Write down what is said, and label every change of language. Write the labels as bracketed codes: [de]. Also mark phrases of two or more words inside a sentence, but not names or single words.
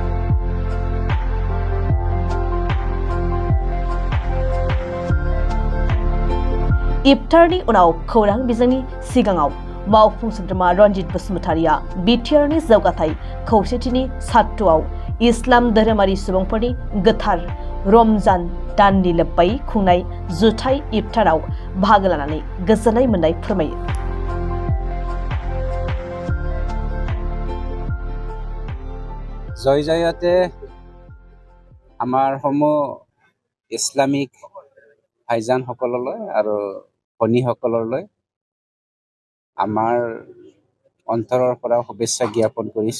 [brx] इफ्तारनि उनाव खौरां बिजोंनि सिगाङाव मावफुं सोद्रोमा रनजित बसुमतारीया बिटिआरनि जौगाथाय खौसेथिनि सार्थआव इस्लाम धोरोमारि सुबुंफोरनि गोथार रमजान दाननि लोब्बायै खुंनाय जुथाइ इफ्ताराव बाहागो लानानै गोजोननाय मोननाय फोरमायो। [as] জয় জয়তে আমাৰ সমূহ ইছলামিক ভাইজানসকললৈ আৰু ভনীসকললৈ আমাৰ অন্তৰৰ পৰা শুভেচ্ছা জ্ঞাপন কৰিছোঁ।